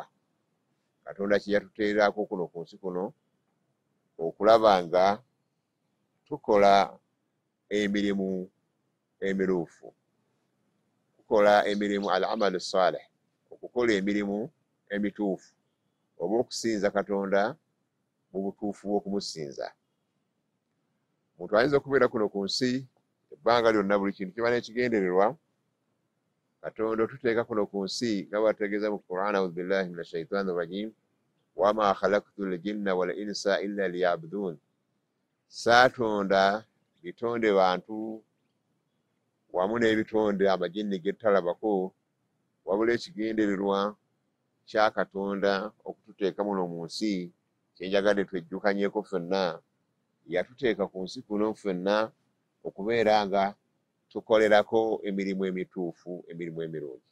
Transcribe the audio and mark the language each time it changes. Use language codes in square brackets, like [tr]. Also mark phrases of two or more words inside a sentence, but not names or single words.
[lg] Katonda kye yatuteerako kuno ku nsi kuno okulaba nga tukola emirimu emiruufu, tukola emirimu [ar] العمل الصالح, [lg] okukola emirimu emituufu oba okusinza Katonda mu butuufu bw'okumusinza. Omuntu ayinza okubeera kuno ku nsi ebbanga lyonna buli kintu kiba n'ekigendererwa. Katonda otuteeka kuno ku nsi nga bw'ategeeza mu Qur'an, [ar] أعوذ بالله من الشيطان الرجيم، وما خلقت الجن والإنس إلا ليعبدون. [lg] Saatonda bitonde bantu wamu n'ebitonde amajinni ge tutalabako, wabula ekigendererwa kya Katonda okututeeka muno mu nsi kyenjagadde twejjukanyeko ffenna. Yatuteeka ku nsi kuno ffenna okubeera nga tukolerako emirimu emituufu, emirimu emirungi.